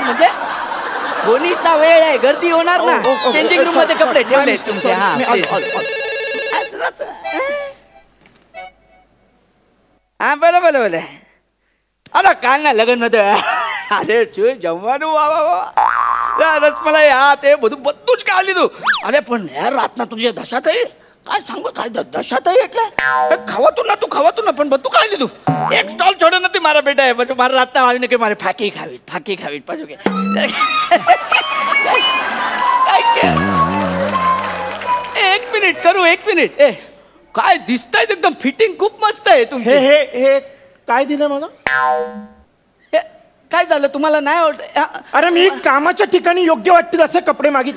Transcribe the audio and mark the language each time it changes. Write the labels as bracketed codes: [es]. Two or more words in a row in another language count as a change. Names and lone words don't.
[mr] म्हणजे बोनीचा वेळ आहे, गर्दी होणार ना. [en] changing room [mr] मध्ये कपडे ठेवले तुमचे. हा बोला. अरे काय ना लग्न मध्ये अरे जमવાનું रसमलाई ते [gu] બધું જ કાઢી લીધું. અરે પણ યાર રાતના તું જે દશા થઈ [mr] काय सांगू काय दशा [gu] થઈ એટલે ખાવાતું ન પણ બધું કાઢી લીધું. એક સ્ટોલ છોડ્યો નથી મારા બેટાએ. પછી મારા રાતના આવીને કે મારે ફાકી ખાવી પાછું કે [mr] एक मिनिट. काय दिसतंय एकदम फिटिंग खूप मस्त आहे तुमची. हे काय दिलं मला? काय झालं तुम्हाला नाही आवडत? अरे मी कामाच्या ठिकाणी योग्य वाटतील असे कपडे मागितले.